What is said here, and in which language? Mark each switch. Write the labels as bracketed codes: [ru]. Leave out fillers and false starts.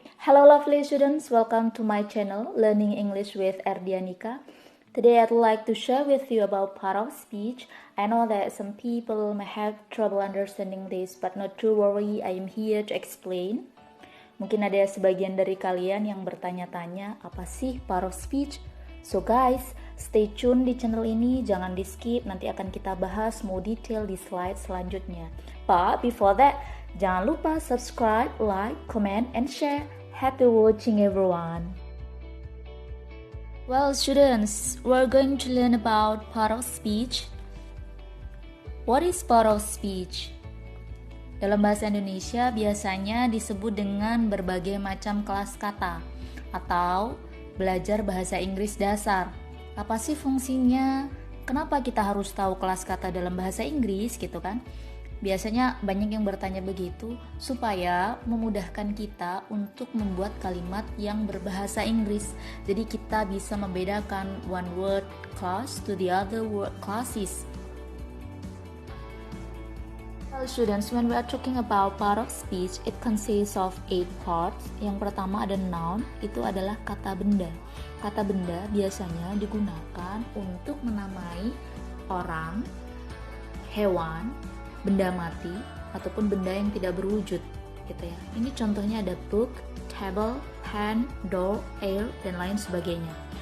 [en] Hello lovely students, welcome to my channel Learning English with Erdianika. Today I'd like to share with you about part of speech. I know that some people may have trouble understanding this, but not to worry, I am here to explain. [id] Mungkin ada sebagian dari kalian yang bertanya-tanya, apa sih part of speech? [en] So guys, stay tune [id] di channel ini, jangan di skip, nanti akan kita bahas more detail di slide selanjutnya. [en] But before that, [id] jangan lupa [en] subscribe, like, comment, and share. Happy watching everyone. Well students, we're going to learn about part of speech. What is part of speech? [id] Dalam bahasa Indonesia biasanya disebut dengan berbagai macam kelas kata atau belajar bahasa Inggris dasar. Apa sih fungsinya? Kenapa kita harus tahu kelas kata dalam bahasa Inggris gitu kan? Biasanya banyak yang bertanya begitu supaya memudahkan kita untuk membuat kalimat yang berbahasa Inggris. Jadi kita bisa membedakan [en] one word class to the other word classes. Well, students, when we are talking about part of speech, it consists of 8 parts. [id] Yang pertama ada noun, itu adalah kata benda. Kata benda biasanya digunakan untuk menamai orang, hewan, benda mati, ataupun benda yang tidak berwujud gitu ya. Ini contohnya ada book, table, pen, door, air, dan lain sebagainya.